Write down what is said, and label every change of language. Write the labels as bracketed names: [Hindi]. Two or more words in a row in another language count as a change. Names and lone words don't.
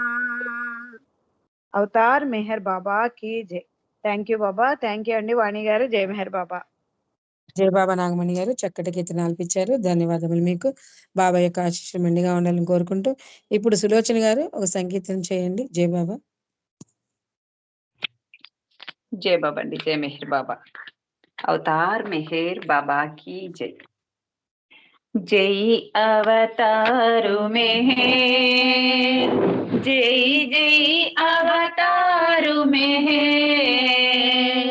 [Hindi] अवतार मेहर बाबा की जय. [English] thank you [Telugu] బాబా. [English] thank you [Telugu] అండి వాణి గారు. [Hindi] जय मेहर बाबा. जय बाबा [Telugu] నాగమణి గారు చక్కటి కీర్తనలు ఇచ్చారు. ధన్యవాదములు మీకు. బాబా యొక్క ఆశీస్సులు మెండుగా ఉండాలని కోరుకుంటూ ఇప్పుడు సులోచన గారు ఒక సంకీర్తన చేయండి. [Hindi] जय बाबा. जय बाबा अंडी. जय मेहर बाबा. अवतार मेहर बाबा की जय. जय अवतारू मेहर, जय जय अवतारू मेहर.